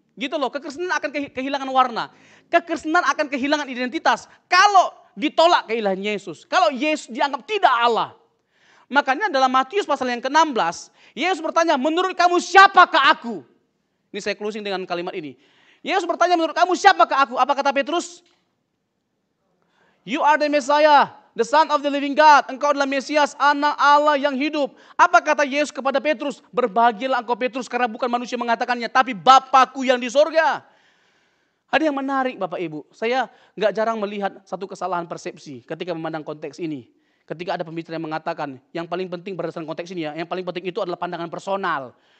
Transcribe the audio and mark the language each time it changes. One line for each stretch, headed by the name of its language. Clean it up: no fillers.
Indonesian: Gitu loh, kekristenan akan kehilangan warna. Kekristenan akan kehilangan identitas. Kalau ditolak keilahian Yesus. Kalau Yesus dianggap tidak Allah. Makanya dalam Matius pasal yang ke-16, Yesus bertanya, menurut kamu siapakah aku? Ini saya closing dengan kalimat ini. Yesus bertanya, menurut kamu siapakah aku? Apa kata Petrus?
English: You are the Messiah, the Son of the living God.
Indonesian: Engkau adalah Mesias, anak Allah yang hidup. Apa kata Yesus kepada Petrus? Berbahagialah engkau Petrus karena bukan manusia mengatakannya, tapi Bapakku yang di sorga. Ada yang menarik Bapak Ibu. Saya nggak jarang melihat satu kesalahan persepsi ketika memandang konteks ini. Ketika ada pembicara yang mengatakan, yang paling penting berdasarkan konteks ini ya, yang paling penting itu adalah pandangan personal.